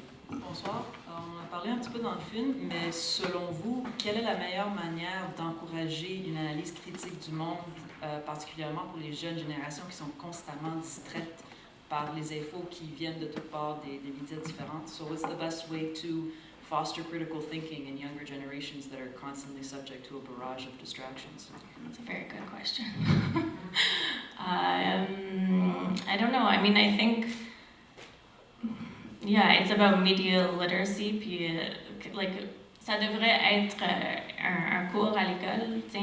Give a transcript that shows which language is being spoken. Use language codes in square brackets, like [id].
[fr] Bonsoir. Alors, on en a parlé un petit peu dans le film, mais selon vous, quelle est la meilleure manière d'encourager une analyse critique du monde, particulièrement pour les jeunes générations qui sont constamment distraites par les infos qui viennent de toutes parts des médias différents? [en] So what's the best way to foster critical thinking in younger generations that are constantly subject to a barrage of distractions? That's a very good question. I don't know. I mean, I think, yeah, it's about media literacy. [fr] Puis, like, ça devrait être un cours à l'école.